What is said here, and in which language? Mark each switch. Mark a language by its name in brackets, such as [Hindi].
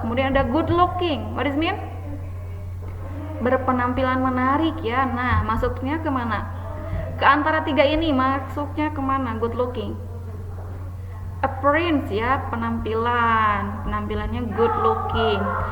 [Indonesian] Kemudian ada [English] good looking, what does it mean? [Indonesian] Berpenampilan menarik ya. Nah, masuknya kemana? Ke antara tiga ini masuknya kemana? [English] Good looking. [Indonesian] Appearance ya, penampilannya good looking.